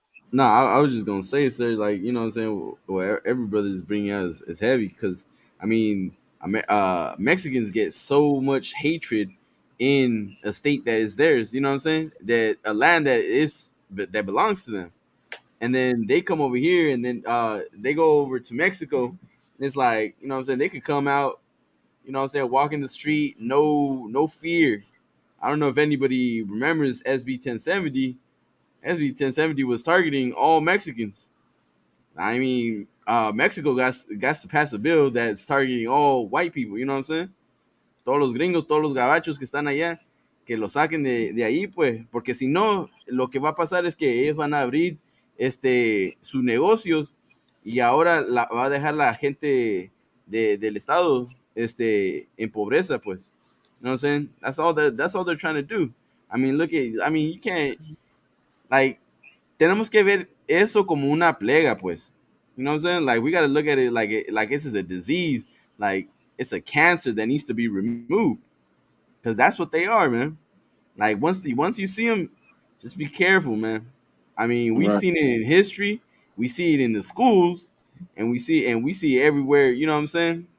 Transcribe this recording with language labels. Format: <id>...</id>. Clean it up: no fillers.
<en>No, I was just gonna say, sir, like, you know what I'm saying, what every brother is bringing out is heavy because, I mean, Mexicans get so much hatred in a state that is theirs, you know what I'm saying, that a land that belongs to them, and then they come over here and then they go over to Mexico, and it's like, you know what I'm saying, they could come out, you know what I'm saying, walk in the street, no fear. I don't know if anybody remembers SB 1070. SB 1070 was targeting all Mexicans. I mean, Mexico got to pass a bill that's targeting all white people, you know what I'm saying?</en> <es>Todos los gringos, todos los gabachos que están allá, que lo saquen de ahí, pues, porque si no, lo que va a pasar es que ellos van a abrir sus negocios y ahora va a dejar la gente del estado en pobreza, pues.</es> <en>You know what I'm saying? That's all they're trying to do. You can't, like,</en> <es>tenemos que ver eso como una plaga, pues.</es> <en>You know what I'm saying? Like, we got to look at it like this is a disease, like it's a cancer that needs to be removed, because that's what they are, man. Like, once you see them, just be careful, man. I mean, we've seen it in history, we see it in the schools, and we see it everywhere. You know what I'm saying?</en>